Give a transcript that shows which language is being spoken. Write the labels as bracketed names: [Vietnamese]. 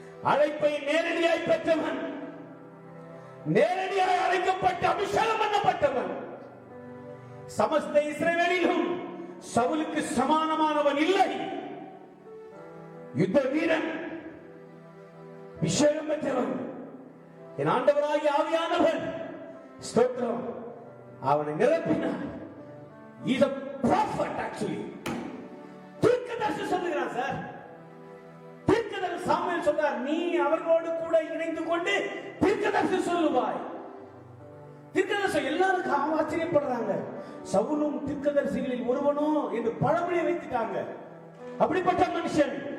[Tamil] அழைப்பை நேரடியாய் பெற்றவன், நேரடியாய் அழைக்கப்பட்டு அபிஷேகம் பண்ணப்பட்டவன், சமஸ்த இஸ்ரவேலிலும் சவுலுக்கு சமானமானவன் இல்லை. யுத்த வீரன், அபிஷேகம் பெற்றவன், என் ஆண்டவராகிய ஆவியானவர் ஸ்தோத்திரம் அவனை நிரப்பினார். [English] He is a prophet actually. [Tamil] தீர்க்கதரிசி சொல்லுகிறான் சார். தீர்க்கதரிசி சாமுவேல் சொல்றார், நீ அவர்களோடு கூட இணைந்து கொண்டு தீர்க்கதரிசி சொல்லுவாய். தீர்க்கதரிசி எல்லாரும் ஆச்சரியப்படுறாங்க. சவுலும் தீர்க்கதரிசிகளில் ஒருவனோ என்று பழமொழி வைத்துட்டாங்க. அப்படிப்பட்ட மனுஷன்.